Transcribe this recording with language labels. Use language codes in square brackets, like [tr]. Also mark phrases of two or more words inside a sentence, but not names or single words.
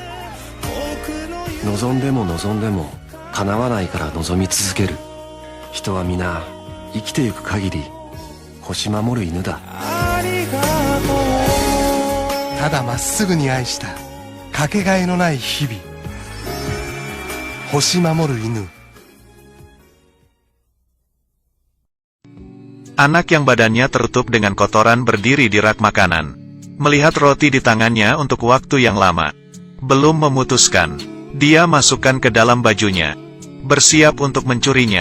[ja] 望んでも望んでも叶わないから望み続ける。人は皆生きてゆく限り星守る犬だ。ただまっすぐに愛したかけがえのない日々。星守る犬。 [id] Anak yang badannya tertutup dengan kotoran berdiri di rak makanan. Melihat roti di tangannya untuk waktu yang lama. Belum memutuskan. Dia masukkan ke dalam bajunya. Bersiap untuk mencurinya.